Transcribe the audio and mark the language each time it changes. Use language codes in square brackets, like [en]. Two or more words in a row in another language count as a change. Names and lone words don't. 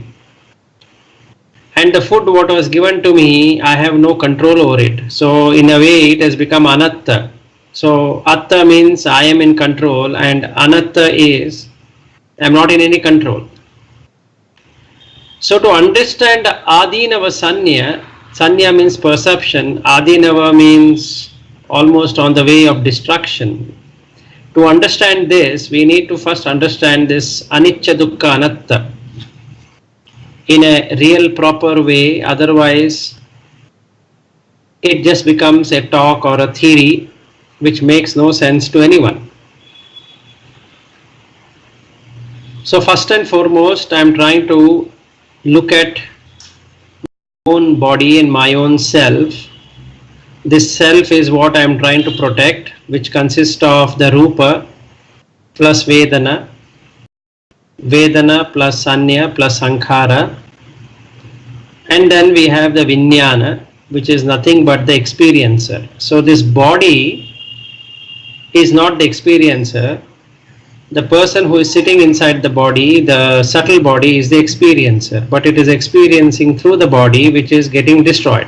[en] And the food what was given to me, I have no control over it. So in a way it has become anatta. So atta means I am in control, and anatta is I am not in any control. So to understand [pi] adeenava sanna, [en] sanna means perception, adeenava means almost on the way of destruction. To understand this, we need to first understand this [pi] anicca dukkha anatta [en] in a real proper way. Otherwise it just becomes a talk or a theory which makes no sense to anyone. So first and foremost, I am trying to look at my own body and my own self. This self is what I am trying to protect, which consists of the rupa plus vedana, vedana plus sanya plus sankhara, and then we have the vijnana, which is nothing but the experiencer. So this body is not the experiencer. The person who is sitting inside the body, the subtle body, is the experiencer, but it is experiencing through the body which is getting destroyed.